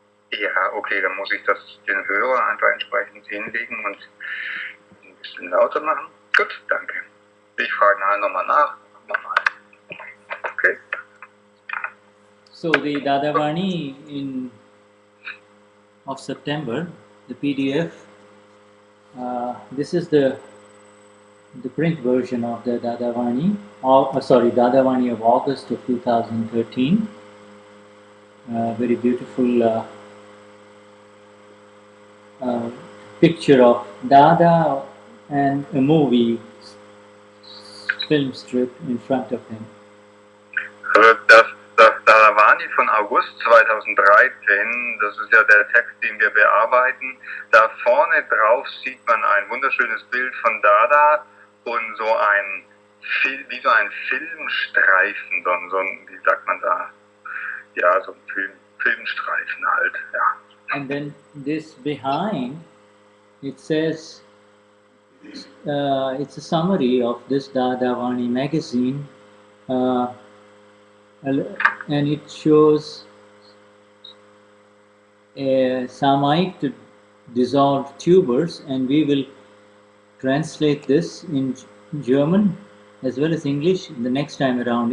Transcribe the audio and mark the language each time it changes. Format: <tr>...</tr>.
<de>Ja, okay, dann muss ich den Hörer einfach entsprechend hinlegen und ein bisschen lauter machen. Gut, danke. Ich frage nachher nochmal nach. Okay.</de> <en>So the Dadavani of September, the PDF, this is the print version of the Dadavani, Dadavani of August of 2013. Very beautiful picture of Dada and a movie film strip in front of him.</en> <de>Also das Dadavani von August 2013, das ist ja der Text, den wir bearbeiten. Da vorne drauf sieht man ein wunderschönes Bild von Dada und so wie so ein Filmstreifen, so ein, wie sagt man da? Ja, so ein Filmstreifen halt, ja.</de> <en>And then this behind, it says, it's a summary of this Dadavani magazine, and it shows a Samayik to dissolve tubers, and we will translate this in German as well as English the next time around.</en>